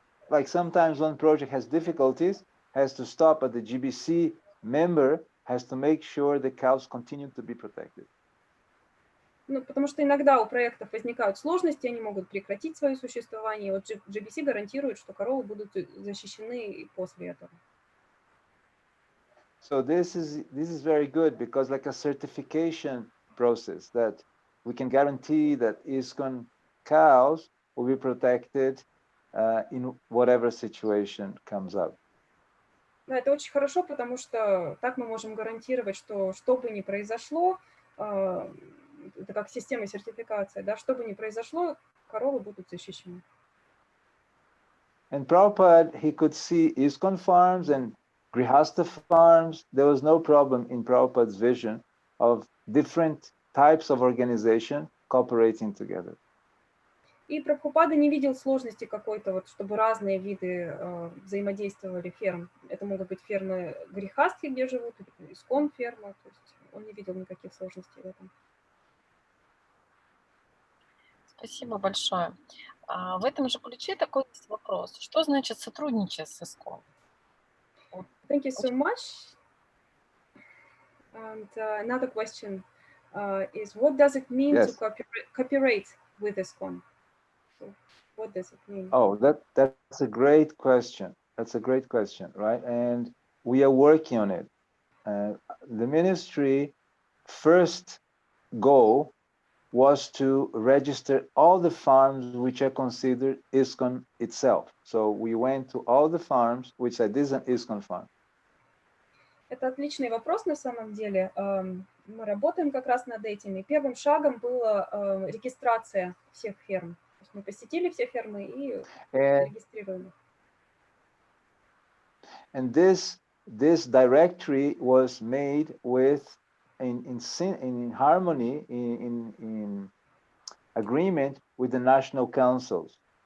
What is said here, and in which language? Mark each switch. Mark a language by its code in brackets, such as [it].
[en] Like sometimes one project has difficulties, has to stop, but the GBC member has to make sure the cows continue to be protected. [ru] Ну, потому что иногда у проектов возникают сложности, они могут прекратить свое существование. И вот GBC гарантирует, что коровы будут защищены и после этого. [en] So this is very good because like a certification process that we can guarantee that ИСККОN cows will be protected in whatever situation comes up. [ru] Да, это очень хорошо, потому что так мы можем гарантировать, что бы ни произошло, это как система сертификации, да, что бы ни произошло, коровы будут защищены. [en] And Prabhupada, he could see ИСККОN farms and Grihastha farms. There was no problem in Prabhupada's vision of different types of organization cooperating together. [ru] И Прабхупада не видел сложности какой-то, вот, чтобы разные виды взаимодействовали ферм. Это могут быть фермы грихастхи, где живут, ИСККОН ферма, то есть он не видел никаких сложностей в этом. Спасибо большое. В этом же ключе такой есть вопрос. Что значит сотрудничать с ИСККОН? [en] Thank you so much. And another question is, what does it mean to cooperate with ИСККОN? So what does it mean? Oh, that's a great question. That's a great question, right? And we are working on it. The ministry first goal was to register all the farms which are considered ИСККОN itself. So we went to all the farms which said this is an ИСККОN farm. [ru] Это отличный вопрос на самом деле. Мы работаем как раз над этим. И первым шагом была регистрация всех ферм. То есть мы посетили все фермы и регистрировали. [en] And this directory was made with in harmony, in agreement with the national councils.